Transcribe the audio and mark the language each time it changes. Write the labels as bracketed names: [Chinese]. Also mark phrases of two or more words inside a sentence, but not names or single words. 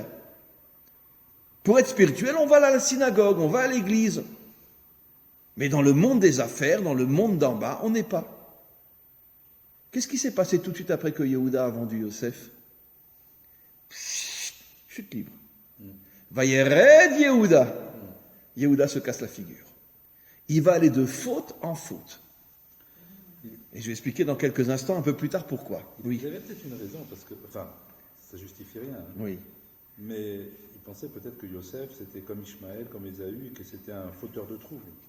[French] Pour être spirituel, on va à la synagogue, on va à l'église. Mais dans le monde des affaires, dans le monde d'en bas, on n'est pas. Qu'est-ce qui s'est passé tout de suite après que Yehuda a vendu Yosef ? Chute libre. [Hebrew] וירד יהודה. [French] Yehuda se casse la figure. Il va aller de faute en faute. Et je vais expliquer dans quelques instants, un peu plus tard, pourquoi. Oui. Il y avait peut-être une raison, parce que, enfin, ça justifie rien. Hein. Oui. Mais il pensait peut-être que Yosef, c'était comme Ishmaël, comme Ésaü, et que c'était un fauteur de troubles.